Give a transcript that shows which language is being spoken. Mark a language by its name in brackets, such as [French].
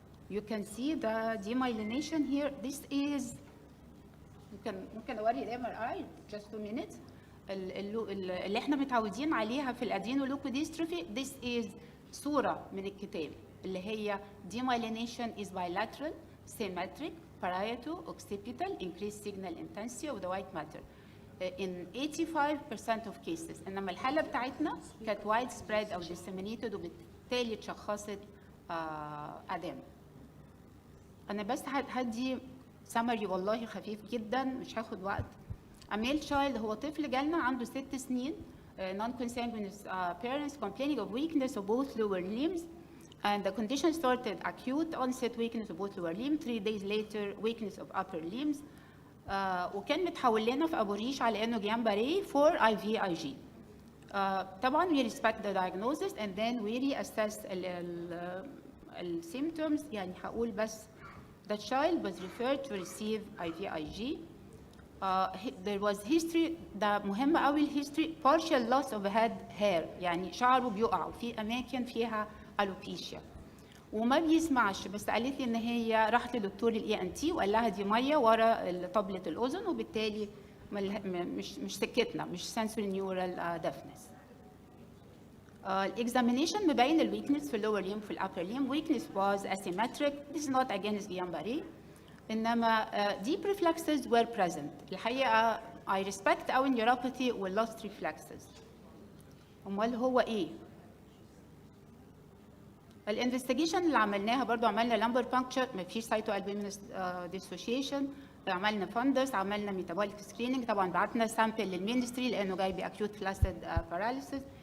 [English] You can see the demyelination here. This is [Arabic] ممكن اوري ال [English] MRI just 2 minutes. [Arabic] اللي احنا متعودين عليها في الادرينولeukodystrophy. [English] This is [Arabic] صورة من الكتاب اللي هي [English] demyelination is bilateral, symmetric, parieto-occipital, increased signal intensity of the white matter. In 85% of cases. [Arabic] انما الحالة بتاعتنا كانت widespread او disseminated وبالتالي اتشخصت أدام. أنا بس هدي summary والله خفيف جدا مش هاخد وقت. [English] A male child [Arabic] هو طفل جالنا عنده 6 سنين [English] non-consanguineous parents complaining of weakness of both lower limbs and the condition started acute onset weakness of both lower limbs. 3 days later weakness of upper limbs. [Arabic] وكان متحول لنا في أبو ريش على إنه جيامباري for IVIG. [English] طبعا we respect the diagnosis and then we reassess ال symptoms. [Arabic] يعني هقول بس [English] the child was referred to receive IVIG. There was history. [Arabic] ده مهم قوي الهيستوري. partial loss of head hair، يعني شعره بيقع وفي أماكن فيها alopecia وما بيسمعش. بس قالت لي ان هي راحت لدكتور ENT وقال لها دي ميه ورا طبله الاذن وبالتالي مش سكتنا، مش sensory neural deafness. الاكزامينيشن مبين الويكنس في اللور ليم في الابر ليم. [English] weakness was asymmetric. This is not against Guillain-Barré. انما deep reflexes were present. الحقيقه I respect our neuropathy وال lost reflexes. [Arabic] امال هو ايه؟ الانفستيجيشن اللي عملناها برضو عملنا لامبر بانكتشر، ما فيش سايتو البومينس ديسوشيشن، عملنا فندس، عملنا ميتابوليك سكريننج. طبعا بعتنا سامبل للمينستري لانه جاي باكيوت فلاسيد باراليسيس.